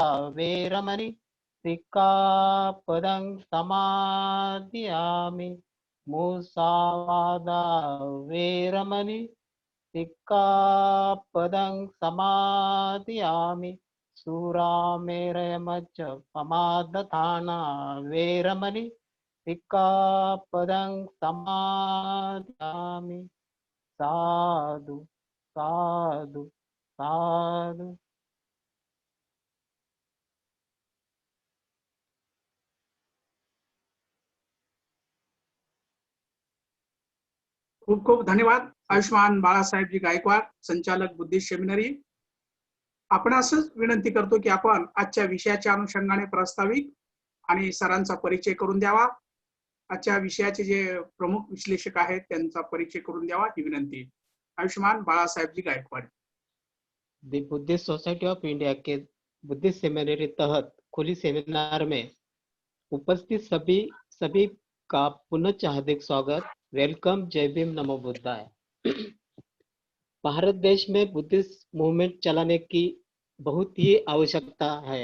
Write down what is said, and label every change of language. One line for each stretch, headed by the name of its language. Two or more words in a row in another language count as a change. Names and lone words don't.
Pali: वेरमणि सिक्खापदं समादियामि मुसावादा वेरमणि सिक्खापदं समादियामि सूरामेरयमच्च पमादधाना वेरमणि सिक्खापदं समादियामि साधु साधु साधु।
Marathi: खूप खूप धन्यवाद आयुष्मान बाळासाहेबजी गायकवाड, संचालक बुद्धिस्ट सेमिनरी। आपण असंच विनंती करतो की आपण आजच्या विषयाच्या अनुषंगाने प्रास्ताविक आणि सरांचा परिचय करून द्यावा। आजच्या विषयाचे जे प्रमुख विश्लेषक आहेत त्यांचा परिचय करून द्यावा ही विनंती। आयुष्मान बाळासाहेबजी गायकवाड।
Hindi: द बुद्धिस्ट सोसाइटी ऑफ इंडिया के बुद्धिस्ट सेमिनरी तहत खुली सेमिनार में उपस्थित सभी का पुनः हार्दिक स्वागत। वेलकम, जय भीम, नमो बुद्धाय। भारत देश में
English: Buddhist movement
Hindi: चलाने की बहुत ही आवश्यकता है।